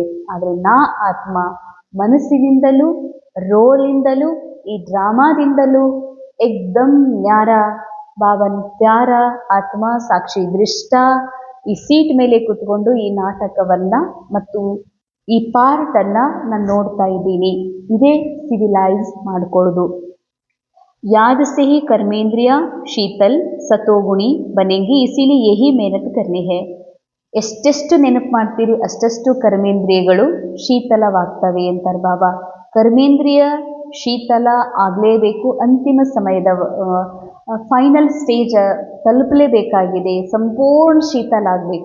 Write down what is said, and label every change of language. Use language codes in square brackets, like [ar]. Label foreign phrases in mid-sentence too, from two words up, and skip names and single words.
[kn] ಆದರೆ ನಾ ಆತ್ಮ ಮನಸ್ಸಿನಿಂದಲೂ ರೋಲಿಂದಲೂ ಈ ಡ್ರಾಮಾದಿಂದಲೂ [hi] एकदम न्यारा [kn] ಬಾಬನ್ ಪ್ಯಾರ ಆತ್ಮ ಸಾಕ್ಷಿ ದೃಷ್ಟ ಈ ಸೀಟ್ ಮೇಲೆ ಕೂತ್ಕೊಂಡು ಈ ನಾಟಕವನ್ನು ಮತ್ತು ಈ ಪಾರ್ಟನ್ನು ನಾನು ನೋಡ್ತಾ ಇದ್ದೀನಿ. ಇದೇ ಸಿವಿಲೈಸ್ ಮಾಡ್ಕೊಳ್ಳೋದು. [hi] याद से ही कर्मेंद्रिया शीतल सतोगुणी बनेंगी, इसीलिए यही मेहनत करनी है. [kn] ಎಷ್ಟೆಷ್ಟು ನೆನಪು ಮಾಡ್ತೀರಿ ಅಷ್ಟೆಷ್ಟು ಕರ್ಮೇಂದ್ರಿಯಗಳು ಶೀತಲವಾಗ್ತವೆ ಅಂತಾರೆ ಬಾಬಾ. ಕರ್ಮೇಂದ್ರಿಯ ಶೀತಲ ಆಗಲೇಬೇಕು. ಅಂತಿಮ ಸಮಯದ [en] final stage [kn] ತಲುಪಲೇಬೇಕಾಗಿದೆ, ಸಂಪೂರ್ಣ ಶೀತಲ ಆಗಬೇಕು.